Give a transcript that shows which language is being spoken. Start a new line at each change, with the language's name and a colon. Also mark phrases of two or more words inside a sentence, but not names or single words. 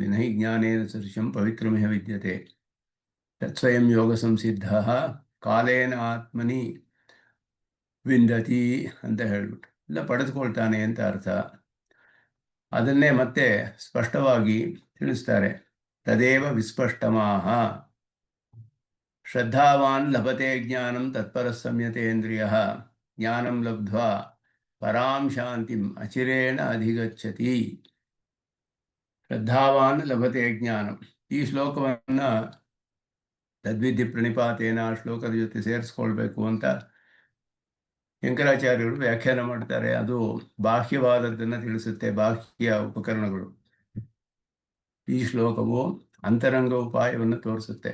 Sanskrit: ನಹಿ ಜ್ಞಾನೇನ ಸದೃಶಂ ಪವಿತ್ರಮಿಹ ವಿದ್ಯತೆ ತತ್ಸ್ವಯಂ ಯೋಗ ಸಂಸಿದ್ಧ ಕಾಲೇನ ಆತ್ಮನಿ ವಿಂದತಿ
Kannada: ಅಂತ ಹೇಳ್ಬಿಟ್ಟು ಎಲ್ಲ ಪಡೆದುಕೊಳ್ತಾನೆ ಅಂತ ಅರ್ಥ. ಅದನ್ನೇ ಮತ್ತೆ ಸ್ಪಷ್ಟವಾಗಿ ತಿಳಿಸ್ತಾರೆ.
Sanskrit: ತದೇವ ವಿಸ್ಪಷ್ಟಮಾಹ ಶ್ರದ್ಧಾವಾನ್ ಲಭತೆ ಜ್ಞಾನಂ ತತ್ಪರ ಸಂಯತೇಂದ್ರಿಯಃ ಜ್ಞಾನಂ ಲಬ್ಧ್ವಾ ಪರಾಂ ಶಾಂತಿಂ ಅಚಿರೇಣ ಅಧಿಗಚ್ಚತಿ. ಶ್ರದ್ಧಾವಾನ್ ಲಭತೆ ಜ್ಞಾನಂ,
Kannada: ಈ ಶ್ಲೋಕವನ್ನು
Sanskrit: ತದ್ವಿಧಿ ಪ್ರಣಿಪಾತೇನ
Kannada: ಆ ಶ್ಲೋಕದ ಜೊತೆ ಸೇರಿಸ್ಕೊಳ್ಬೇಕು ಅಂತ ಶಂಕರಾಚಾರ್ಯರು ವ್ಯಾಖ್ಯಾನ ಮಾಡ್ತಾರೆ. ಅದು ಬಾಹ್ಯವಾದದ್ದನ್ನು ತಿಳಿಸುತ್ತೆ, ಬಾಹ್ಯ ಉಪಕರಣಗಳು. ಈ ಶ್ಲೋಕವು ಅಂತರಂಗ ಉಪಾಯವನ್ನು ತೋರಿಸುತ್ತೆ.